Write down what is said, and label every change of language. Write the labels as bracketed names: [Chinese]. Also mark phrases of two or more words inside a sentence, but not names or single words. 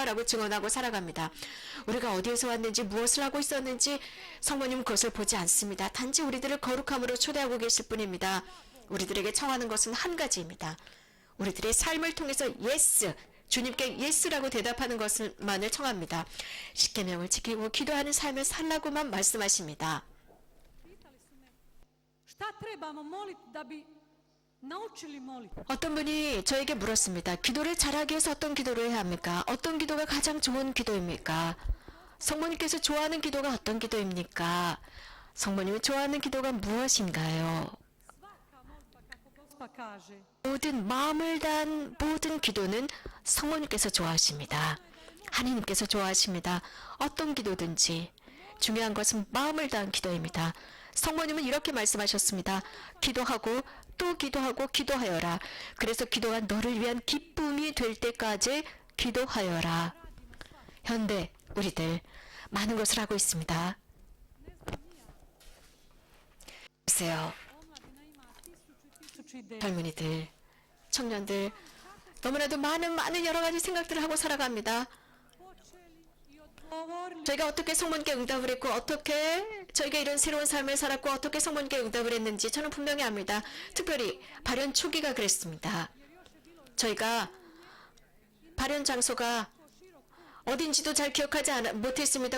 [Korean] 라고 증언하고 살아갑니다. 우리가 어디에서 왔는지, 무엇을 하고 있었는지 성모님은 그것을 보지 않습니다. 단지 우리들을 거룩함으로 초대하고 계실 뿐입니다. 우리들에게 청하는 것은 한 가지입니다. 우리들의 삶을 통해서 예스, 주님께 예스라고 대답하는 것만을 청합니다. 십계명을 지키고 기도하는 삶을 살라고만 말씀하십니다. [Croatian] Šta trebamo moliti da bi naučili moliti? [Korean] 어떤 분이 저에게 물었습니다. 기도를 잘하기 위해서 어떤 기도를 해야 합니까? 어떤 기도가 가장 좋은 기도입니까? 성모님께서 좋아하는 기도가 어떤 기도입니까? 성모님이 좋아하는 기도가 무엇인가요? [Croatian] Svaka molitva kako Gospa kaže. [Korean] 모든 마음을 다한 모든 기도는 성모님께서 좋아하십니다. 하나님께서 좋아하십니다. 어떤 기도든지 중요한 것은 마음을 다한 기도입니다. 성모님은 이렇게 말씀하셨습니다. 기도하고 또 기도하고 기도하여라. 그래서 기도가 너를 위한 기쁨이 될 때까지 기도하여라. 현대 우리들 많은 것을 하고 있습니다. 보세요. [Croatian] Omladina ima tisuću ideja. [Korean] 젊은이들, 청년들 너무나도 많은 여러 가지 생각들을 하고 살아갑니다. [Croatian] Počeli i odgovorili. [Korean] 저희가 어떻게 성모님께 응답을 했고 어떻게 저희가 이런 새로운 삶을 살았고 어떻게 성모님께 응답을 했는지 저는 분명히 압니다. 특별히 발현 초기가 그랬습니다. 저희가 발현 장소가 어딘지도 잘 기억하지 못했습니다.